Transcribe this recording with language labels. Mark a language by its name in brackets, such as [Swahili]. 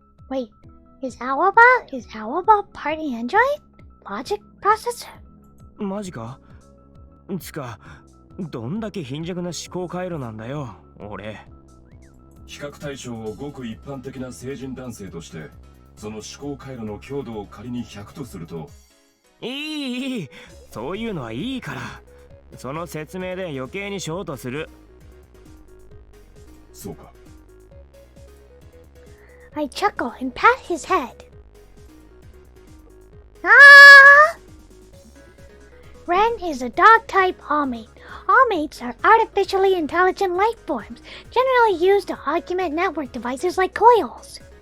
[English] Wait, is Aoba part android? Logic processor? [Japanese] マジか？つか、どんだけ貧弱な思考回路なんだよ、俺。比較対象をごく一般的な成人男性として、その思考回路の強度を仮に100とすると。いい、そういうのはいいから。その説明で余計にショートする。そうか。 [English] I chuckle and pat his head. Ah! Ren is a dog-type allmate. Allmates are artificially intelligent life forms, generally used to augment network devices like coils.